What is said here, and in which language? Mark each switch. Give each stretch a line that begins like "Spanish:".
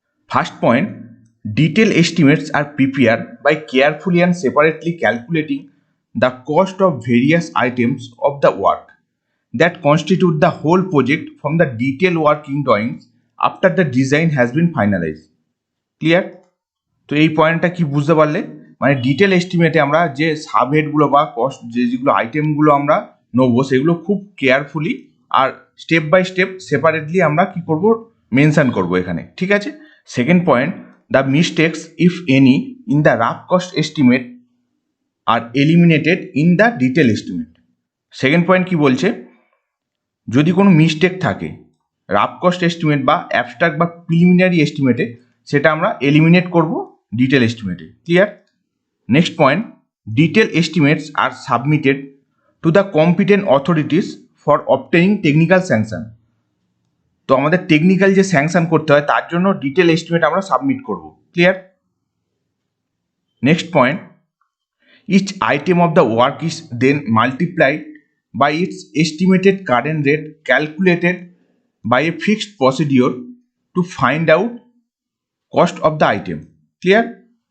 English: First point, detailed estimates are prepared by carefully and separately calculating the cost of various items of the work that constitute the whole project from the detailed working drawings after the design has been finalized. Clear?
Bangla: তো এই পয়েন্টটা কি বুঝতে পারলে, মানে detail এস্টিমেটে আমরা যে সাবহেডগুলো বা কস্ট যেগুলো আইটেমগুলো আমরা নেবো সেগুলো খুব carefully আর step by step separately আমরা কি করব মেনশন করব এখানে, ঠিক আছে?
English: Second point, the mistakes if any in the rough cost estimate are eliminated in the detail estimate.
Bangla: Second point কি বলছে, যদি কোনো মিস্টেক থাকে রাফ কস্ট এস্টিমেট বা অ্যাবস্ট্রাক্ট বা প্রিলিমিনারি এস্টিমেটে, সেটা আমরা এলিমিনেট করব detail এস্টিমেটে। Clear?
English: Next point, detail estimates are submitted to the competent authorities for obtaining technical sanction.
Bangla: তো আমাদের টেকনিক্যাল যে স্যাংশন করতে হয় তার জন্য ডিটেল এস্টিমেট আমরা সাবমিট করব।
English: Clear? Next point, each item of the work is then multiplied by its estimated current rate calculated by a fixed procedure to find out cost of the item. Clear?